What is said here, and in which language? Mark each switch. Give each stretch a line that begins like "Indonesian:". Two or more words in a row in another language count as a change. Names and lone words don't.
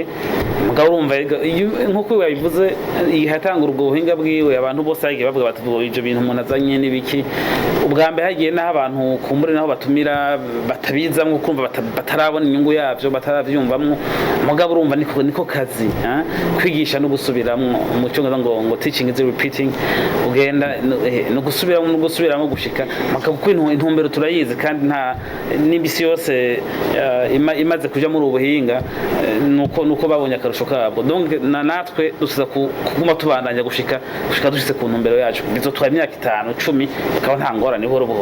Rundi: Mugabo urumva nkuko yabivuze ihatangura ubwo buhinga bwiwe, abantu bose bagiye bavuga bati ibyo bintu umuntu azanye n'ibiki. Ubwa mbere hagiye naho abantu kumbure naho batumira batabizamwe kumva batarabona inyungu yavyo bataravyumvamwo. Mugabo urumva niko kazi kwigisha no gusubiramwo mu cyongereza ngo
English: teaching is repeating,
Rundi: ugenda no gusubiramo gushika kuko intumbero turayizi kandi nta n'ibisi yose imaze kuja muri ubuhinga nuko babonye akarusho kabwo. Donc natwe dusiza kuguma tubandanya gushika dushitse ku ntumbero yacu, bizotwara imyaka 5-10 ikaba nta ngorane buhoro buhoro.